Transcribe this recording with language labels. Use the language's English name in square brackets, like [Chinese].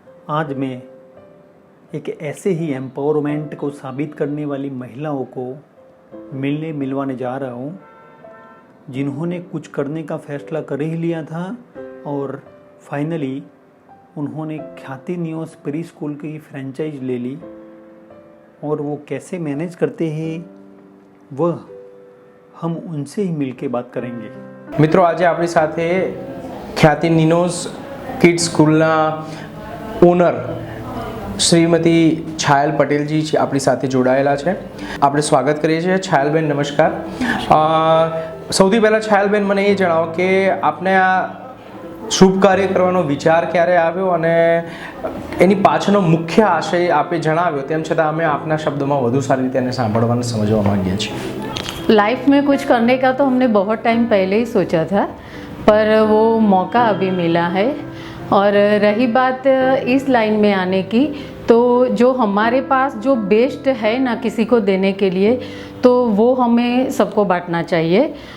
[Hindi] आज मैं एक ऐसे ही एम्पावरमेंट को साबित करने वाली महिलाओं को मिलवाने जा रहा हूँ जिन्होंने कुछ करने का फैसला कर ही लिया था और फाइनली उन्होंने ख्याति नियोस प्री स्कूल की फ्रेंचाइज ले ली और वो कैसे मैनेज करते हैं वह हम उनसे ही मिल के बात करेंगे। [Gujarati] મિત્રો, આજે આપણી સાથે ખ્યાતિ નિનોસ કિડ્સ સ્કૂલના ઓનર શ્રીમતી છાયલ પટેલજી આપણી સાથે જોડાયેલા છે। આપણે સ્વાગત કરીએ છીએ। છાયલબેન, નમસ્કાર। સૌથી પહેલાં છાયલબેન, મને એ જણાવો કે આપને આ શુભ કાર્ય કરવાનો વિચાર ક્યારે આવ્યો અને એની પાછળનો મુખ્ય આશય આપે જણાવ્યો, તેમ છતાં અમે આપના શબ્દોમાં વધુ સારી રીતે એને સાંભળવાને સમજવા માંગીએ છીએ। [Hindi] लाइफ में कुछ करने का तो हमने बहुत टाइम पहले ही सोचा था, पर वो मौका अभी मिला है। और रही बात इस लाइन में आने की, तो जो हमारे पास जो बेस्ट है ना किसी को देने के लिए, तो वो हमें सबको बांटना चाहिए।